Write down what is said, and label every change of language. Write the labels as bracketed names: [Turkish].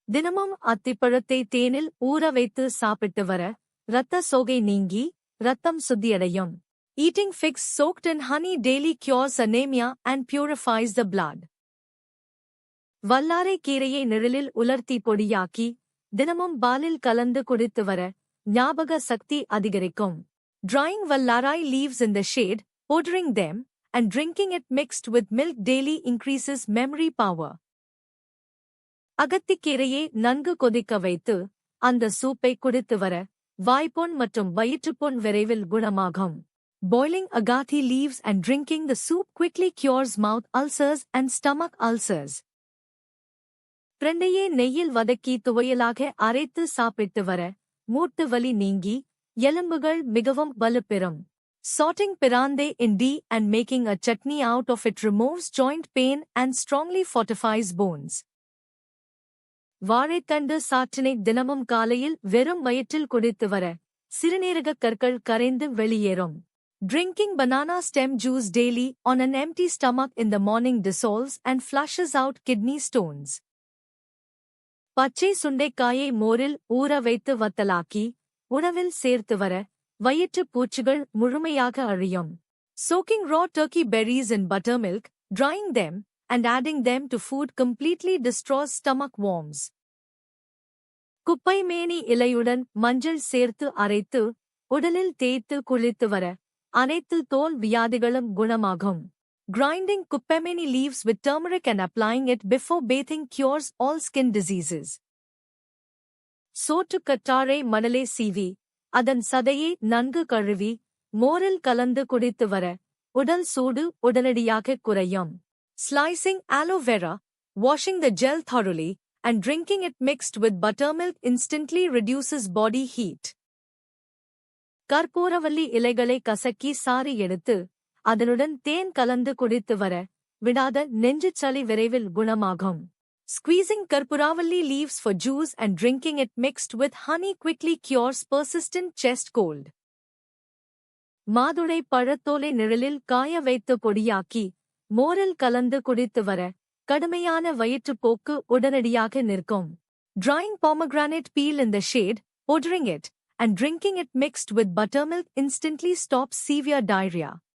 [Tamil] தினமும் அத்திப்பழத்தை தேனில் ஊற வைத்து சாப்பிட்டு வர இரத்த சோகை நீங்கி இரத்தம் சுத்தியடையும். [English] Eating figs soaked in honey daily cures anemia and purifies the blood. [Tamil] வல்லாரை கீரையை நிழலில் உலர்த்தி பொடியாக்கி தினமும் பாலில் கலந்து குடித்து வர ஞாபக சக்தி அதிகரிக்கும். [English] Drying vallarai leaves in the shade, powdering them, and drinking it mixed with milk daily increases memory power. [Tamil] அகத்திக்கீரையை நன்கு கொதிக்க வைத்து அந்த சூப்பை குடித்து வர வாய்ப்புண் மற்றும் வயிற்றுப்புண் விரைவில் குணமாகும். [English] Boiling agathi leaves and drinking the soup quickly cures mouth ulcers and stomach ulcers. [Tamil] பிரண்டையை நெய்யில் வதக்கி துவையலாக அரைத்து சாப்பிட்டு வர மூட்டு வலி நீங்கி எலும்புகள் மிகவும் வலுப்பெறும். [English] Sauteing pirande in tea and making a chutney out of it removes joint pain and strongly fortifies bones. [Tamil] வாழைத்தண்டு சாற்றினை தினமும் காலையில் வெறும் வயிற்றில் குடித்து வர சிறுநீரகக் கற்கள் கரைந்து வெளியேறும். [English] Drinking banana stem juice daily on an empty stomach in the morning dissolves and flushes out kidney stones. [Tamil] பச்சை சுண்டைக்காயை மோரில் ஊற வைத்து வத்தலாக்கி உணவில் சேர்த்து வர வயிற்றுப் பூச்சிகள் முழுமையாக அழியும். [English] Soaking raw turkey berries in buttermilk, drying them, and adding them to food completely destroys stomach worms. [Tamil] குப்பைமேனி இலையுடன் மஞ்சள் சேர்த்து அரைத்து உடலில் தேய்த்து குளித்து வர அனைத்து தோல் வியாதிகளும் குணமாகும். [English] Grinding kuppameni leaves with turmeric and applying it before bathing cures all skin diseases. [Tamil] சோற்றுக்கற்றாழை மணலை சீவி அதன் சதையை நன்கு கழுவி மோரில் கலந்து குடித்து வர உடல் சூடு உடனடியாக குறையும். [English] Slicing aloe vera, washing the gel thoroughly, and drinking it mixed with buttermilk instantly reduces body heat. [Tamil] கற்பூரவல்லி இலைகளை கசக்கி சாறு எடுத்து அதனுடன் தேன் கலந்து குடித்து வர விடாத நெஞ்சுச் சளி விரைவில் குணமாகும். [English] Squeezing karpuravalli leaves for juice and drinking it mixed with honey quickly cures persistent chest cold. [Tamil] மாதுளை பழத்தோலை நிழலில் காய வைத்து பொடியாக்கி மோரில் கலந்து குடித்து வர கடுமையான வயிற்றுப்போக்கு உடனடியாக நிற்கும். [English] Drying pomegranate peel in the shade, powdering it, and drinking it mixed with buttermilk instantly stops severe diarrhea.